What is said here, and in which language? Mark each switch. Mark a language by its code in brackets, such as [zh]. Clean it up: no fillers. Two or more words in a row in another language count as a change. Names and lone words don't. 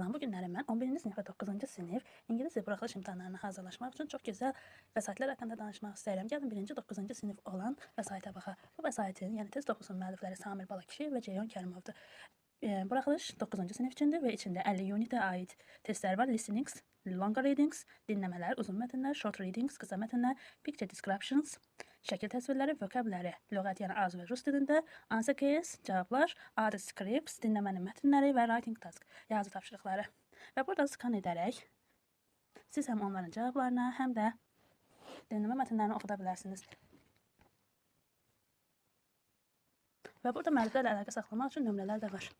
[az] Bu günlərim mən 11-ci sinif və 9-cu sinif İngilis dili buraxılış imtahanlarına hazırlaşmaq üçün çox gözəl vəsaitlər haqqında danışmaq istəyirəm. Gəlin 1-ci 9-cu sinif olan vəsaitə baxaq. Bu vəsaitin, yəni test topusunun müəllifləri Samir Balakişiyev və Ceyhun Kərimovdur. Buraxılış 9-cu sinif üçündür və içində 50 unitə aid testlər var. [en] Listenings, longer readings, [az] dinləmələr, uzun mətnlər, [en] short readings, [az] qısa mətnlər, [en] picture descriptions, [az] şəkil təsvirləri, vocabulary, lüğət, yəni az və rus dilində, [en] answer keys, cavablar, other scripts, [az] dinləmənin mətnləri və [en] writing task, [az] yazı tapşırıqları. Və burada skan edərək siz həm onların cavablarına, həm də dinləmə mətnlərini oxuda bilərsiniz. Və burada müəlliflərlə əlaqə saxlamaq üçün nömrələr də var.